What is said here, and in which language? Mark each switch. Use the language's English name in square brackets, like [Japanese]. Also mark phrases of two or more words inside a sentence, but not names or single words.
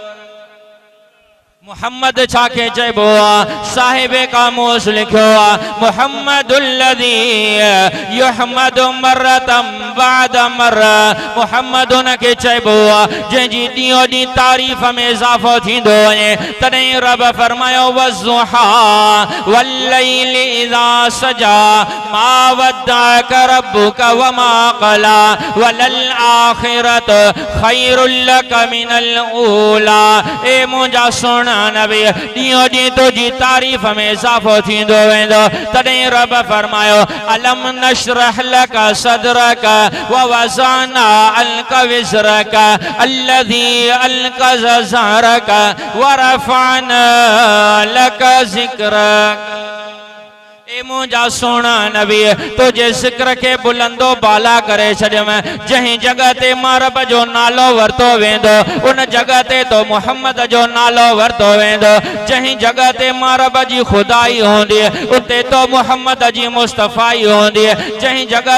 [Sindhi] मुहम्मद छाके चइबो आहे साहिबे कामूस लिखियो आहे [Arabic] محمد الذي يحمد مرة بعد مرة [Sindhi] मुहम्मद उनखे चइबो आहे जंहिंजी ॾींहों ॾींहुं तारीफ़ में इज़ाफ़ो थींदो वञे तॾहिं रब फरमायो [Arabic] والضحى والليل إذا سجى ما ودعك ربك وما قلى وللآخرة خير لك من الأولى [Sindhi] ए मुंहिंजा सुहिणा नबी ॾींहों ॾींहुं तुंहिंजी तारीफ़ में इज़ाफ़ो थींदो वेंदो तॾहिं रब फरमायो [Arabic] ألم نشرح لك صدرك ووضعنا عنك وزرك الذي أنقض ظهرك ورفعنا لك ذكرك [Sindhi] ए मुंहिंजा सुहिणा नबी तुंहिंजे ज़िक्र खे बुलंदो बाला करे छॾियमि जंहिं जॻह ते मां रब जो नालो वरितो वेंदो उन जॻह ते तो मुहम्मद जो नालो वरितो वेंदो जंहिं जॻह ते मां रब जी खुदाई हूंदी उते तो मुहम्मद जी मुस्तफ़ाई हूंदी जंहिं जॻह